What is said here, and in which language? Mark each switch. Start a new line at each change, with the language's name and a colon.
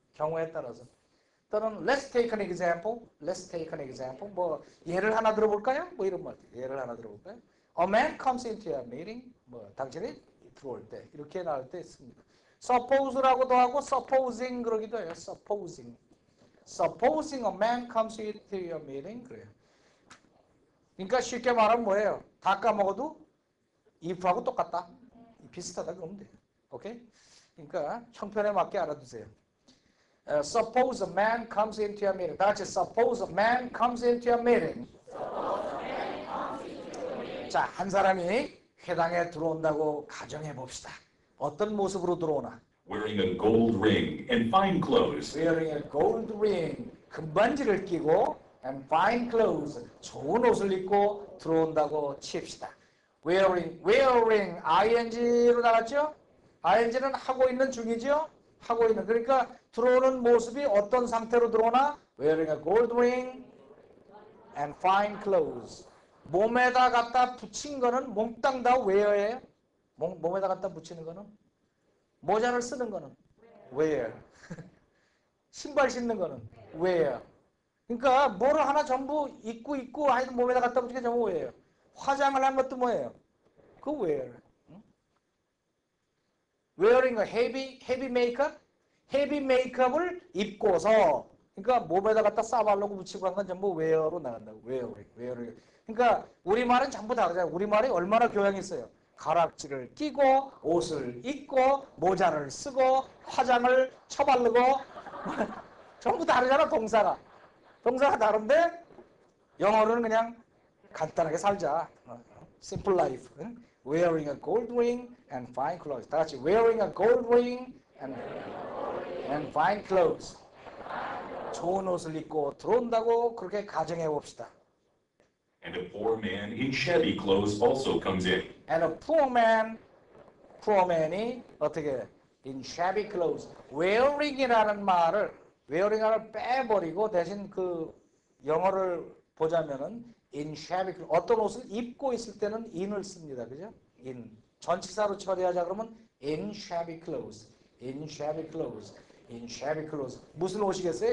Korean: 경우에 따라서. 또는
English: let's take an example
Korean: 뭐 예를 하나 들어볼까요? 뭐 이런 말 예를 하나 들어볼까요?
English: A man comes into a meeting
Korean: 뭐 당신이 들어올 때 이렇게 나올 때 있습니다. suppose라고도 하고 supposing 그러기도 해요.
English: supposing a man comes into your meeting
Korean: 그래요. 그러니까 쉽게 말하면 뭐예요? 다 까먹어도 if하고 똑같다. 비슷하다 그러면 돼요. 오케이? 그러니까 형편에 맞게 알아두세요.
English: Suppose a man comes into your meeting.
Korean: 다 같이
English: suppose a man comes into your meeting.
Korean: 자, 한 사람이 회당에 들어온다고 가정해 봅시다. 어떤 모습으로 들어오나?
English: Wearing a gold ring and fine clothes. Wearing a gold ring,
Korean: 금반지를 끼고
English: and fine clothes,
Korean: 좋은 옷을 입고 들어온다고 칩시다. wearing ing로 나갔죠? ing는 하고 있는 중이죠? 하고 있는. 그러니까 들어오는 모습이 어떤 상태로 들어오나?
English: wearing a gold ring and fine clothes.
Korean: 몸에다 갖다 붙인 거는 몽땅 다 wear예요. 몸에다 갖다 붙이는 거는 모자를 쓰는 거는 wear. 신발 신는 거는 wear. 그러니까 뭐를 하나 전부 입고 하여튼 몸에다 갖다 붙이는 게 전부 wear. 화장을 한 것도 뭐예요? 그 wear.
English: wearing a heavy makeup?
Korean: 헤비 메이크업을 입고서 그러니까 몸에다 갖다 싸바르고 붙이고 한 건 전부 wear로 나간다고.
English: wearing.
Korean: 그러니까 우리말은 전부 다르잖아요. 우리말이 얼마나 교양이 있어요. 가락지를 끼고 옷을 입고 모자를 쓰고 화장을 쳐바르고 전부 다르잖아. 동사가 다른데 영어로는 그냥 간단하게 살자.
English: simple life. wearing a gold ring and fine clothes.
Korean: 다 같이
English: wearing a gold ring and fine clothes.
Korean: 좋은 옷을 입고 들어온다고 그렇게 가정해 봅시다.
English: And a poor man in shabby clothes also comes in. And a poor man이
Korean: 어떻게
English: in shabby clothes.
Korean: wearing이라는 말을 빼버리고 대신 그 영어를 보자면은
English: in shabby clothes.
Korean: 어떤 옷을 입고 있을 때는 in을 씁니다. 그죠? in. 전치사로 처리하자 그러면
English: in shabby clothes. in shabby clothes. in shabby clothes.
Korean: 무슨 옷이겠어요?